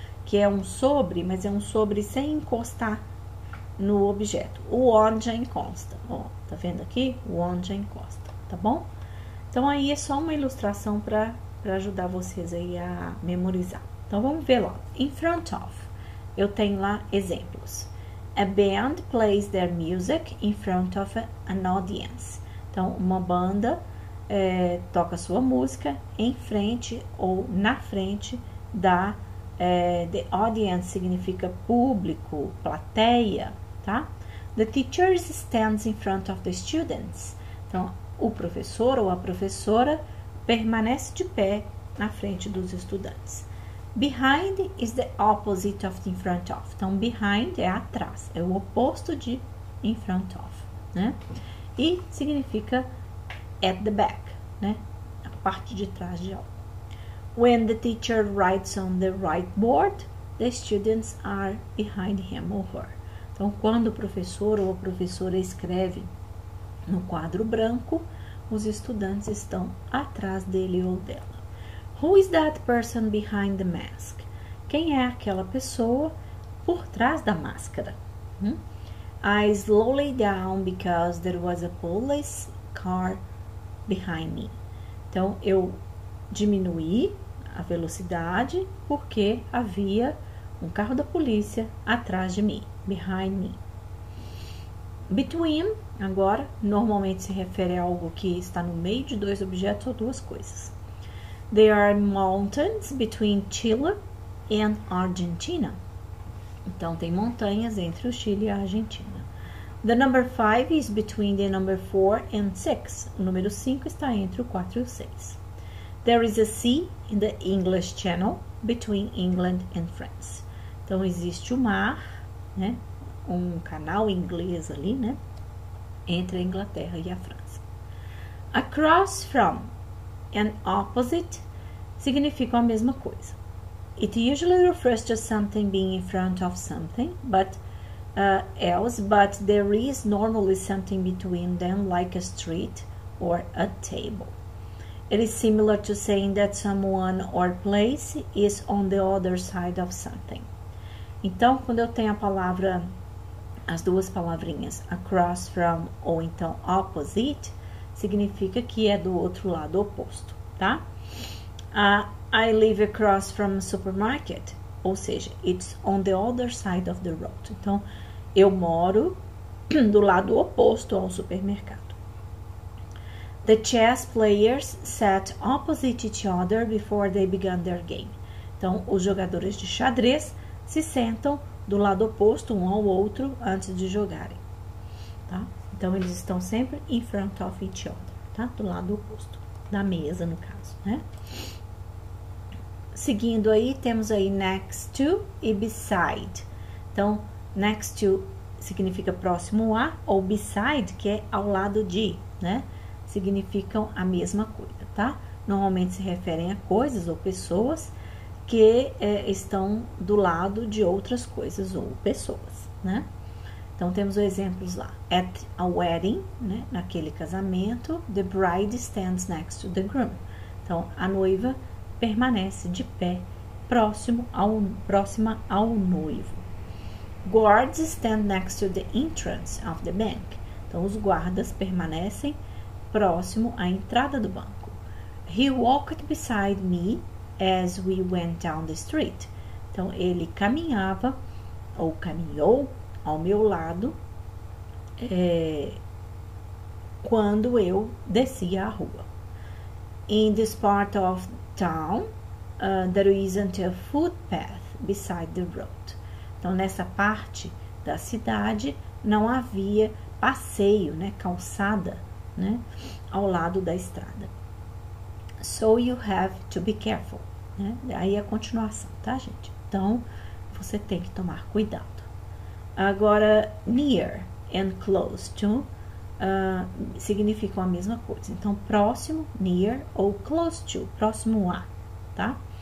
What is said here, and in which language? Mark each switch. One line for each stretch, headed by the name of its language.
Portuguese: Que é um sobre, mas é um sobre sem encostar no objeto. O on já encosta, ó, tá vendo aqui? O on já encosta, tá bom? Então aí é só uma ilustração para ajudar vocês aí a memorizar. Então vamos ver lá. In front of. Eu tenho lá exemplos.
English: A band plays their music in front of an audience.
Portuguese: Então, uma banda toca sua música em frente ou na frente da
English: the audience
Portuguese: significa público, plateia, tá?
English: The teacher stands in front of the students.
Portuguese: Então, o professor ou a professora permanece de pé na frente dos estudantes.
English: Behind is the opposite of in front of.
Portuguese: Então, behind é atrás, é o oposto de in front of, né? E significa at the back, né? A parte de trás de algo.
English: When the teacher writes on the whiteboard, the students are behind him or her.
Portuguese: Então, quando o professor ou a professora escreve no quadro branco, os estudantes estão atrás dele ou dela.
English: Who is that person behind the mask?
Portuguese: Quem é aquela pessoa por trás da máscara?
English: I slowed down because there was a police car behind me.
Portuguese: Então, eu diminuí a velocidade porque havia um carro da polícia atrás de mim,
English: behind me.
Portuguese: Between, agora, normalmente se refere a algo que está no meio de dois objetos ou duas coisas.
English: There are mountains between Chile and Argentina.
Portuguese: Então, tem montanhas entre o Chile e a Argentina.
English: The number 5 is between the number 4 and 6.
Portuguese: O número 5 está entre o 4 e o 6.
English: There is a sea in the English Channel between England and France.
Portuguese: Então, existe o mar, né? Um canal inglês ali, né? Entre a Inglaterra e a França. Across from and opposite significam a mesma coisa.
English: It usually refers to something being in front of something, but there is normally something between them, like a street or a table. It is similar to saying that someone or place is on the other side of something.
Portuguese: Então, quando eu tenho a palavra, as duas palavrinhas across from ou então opposite, significa que é do outro lado oposto, tá?
English: I live across from a supermarket,
Portuguese: ou seja,
English: it's on the other side of the road.
Portuguese: Então, eu moro do lado oposto ao supermercado.
English: The chess players sat opposite each other before they began their game.
Portuguese: Então, os jogadores de xadrez se sentam do lado oposto um ao outro antes de jogarem, tá? Então, eles estão sempre
English: in front of each other,
Portuguese: tá? Do lado oposto, da mesa, no caso, né? Seguindo aí, temos aí next to e beside. Então, next to significa próximo a, ou beside, que é ao lado de, né? significam a mesma coisa, tá? Normalmente se referem a coisas ou pessoas que estão do lado de outras coisas ou pessoas, né? Então, temos os exemplos lá.
English: At a wedding,
Portuguese: né? Naquele casamento,
English: the bride stands next to the groom.
Portuguese: Então, a noiva permanece de pé, próxima ao noivo.
English: Guards stand next to the entrance of the bank.
Portuguese: Então, os guardas permanecem próximo à entrada do banco.
English: He walked beside me as we went down the street.
Portuguese: Então, ele caminhava ou caminhou ao meu lado quando eu descia a rua.
English: In this part of town, there isn't a footpath beside the road.
Portuguese: Então, nessa parte da cidade não havia passeio, né, calçada, né, ao lado da estrada.
English: So you have to be careful,
Portuguese: né? Aí a continuação, tá, gente? Então, você tem que tomar cuidado. Agora, near and close to significam a mesma coisa. Então, próximo, near, ou close to, próximo a, tá?